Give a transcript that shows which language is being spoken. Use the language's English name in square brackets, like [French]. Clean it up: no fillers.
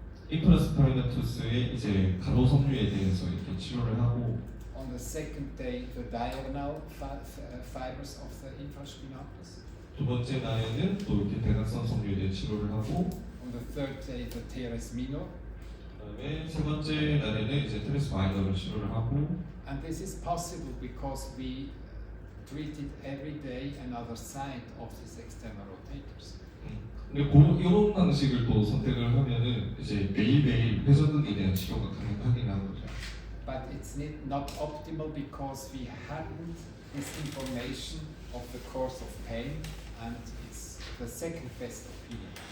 [Korean] 인프라스파이너투스의 이제 가로 섬유에 대해서 이렇게 치료를 하고 [English] On the second day, the diagonal fibers of the infraspinatus. [Korean] 두 번째 날에는 또 이렇게 대각선 섬유에 대해 치료를 하고 [English] On the third day, the teres minor. [Korean] 그다음에 세 번째 날에는 이제 테레스 마이너를 치료를 하고 [English] And this is possible because we treated every day another side of these external rotators. [Korean] 근데 이런 방식을 또 선택을 하면은 이제 매일매일 회전근에 대한 치료가 가능하긴 한 거죠. [English] But it's not optimal because we hadn't this information of the course of pain, and it's the second best opinion.